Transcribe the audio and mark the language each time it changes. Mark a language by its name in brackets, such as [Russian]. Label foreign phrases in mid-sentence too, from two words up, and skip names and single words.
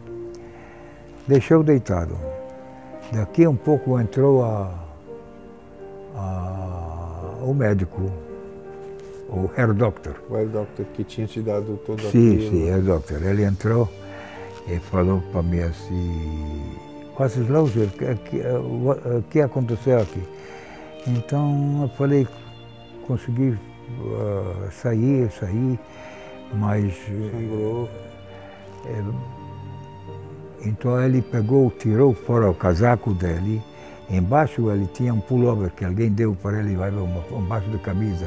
[Portuguese] Daqui um pouco entrou o médico, o Herr Doctor. O Herr Doctor que tinha te dado todo aquilo. Sim, Herr Doctor. Ele entrou e falou para mim assim, [German] was ist los? [Portuguese] O que aconteceu aqui? Então eu falei, consegui sair, mas... Sangrou. Então ele pegou, tirou fora o casaco dele, embaixo ele tinha um pullover que alguém deu para ele, embaixo da camisa.